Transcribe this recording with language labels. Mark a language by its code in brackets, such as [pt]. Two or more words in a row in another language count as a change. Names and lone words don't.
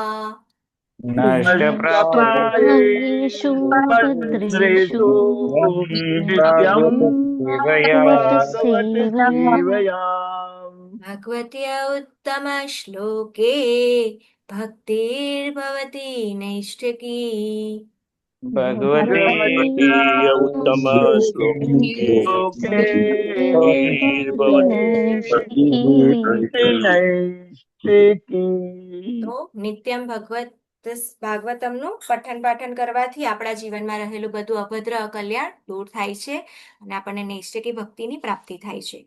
[sa] नष्टप्रायेषु भद्रेषु नित्यं भागवत सेवया. भगवत्या उत्तमश्लोके भक्तिर्भवती नैष्ठिकी भगवती उत्तम श्लोके [gu] તો નિત્યમ ભાગવતમનું પઠન પાઠન કરવાથી આપણા જીવનમાં રહેલું બધું અભદ્ર અકલ્યાણ દૂર થાય છે અને આપણને નૈષ્ઠિકી ભક્તિની પ્રાપ્તિ થાય છે.